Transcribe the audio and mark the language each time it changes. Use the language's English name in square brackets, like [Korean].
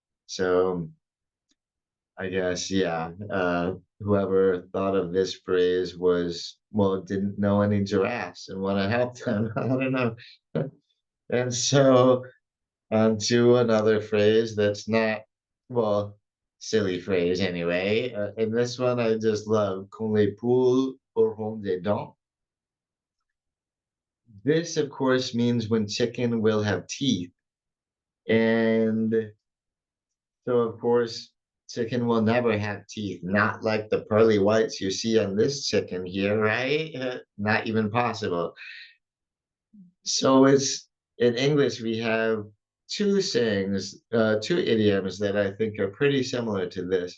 [English] So I guess, yeah. Whoever thought of this phrase didn't know any giraffes and want to help them. I don't know. And so on to another phrase that's not, well, silly phrase anyway. And this one I just love. [French] Quand les poules auront des dents. [English] This, of course, means when chicken will have teeth. And so, of course, chicken will never have teeth, not like the pearly whites you see on this chicken here, right? Not even possible. So it's in English, we have two sayings, two idioms that I think are pretty similar to this.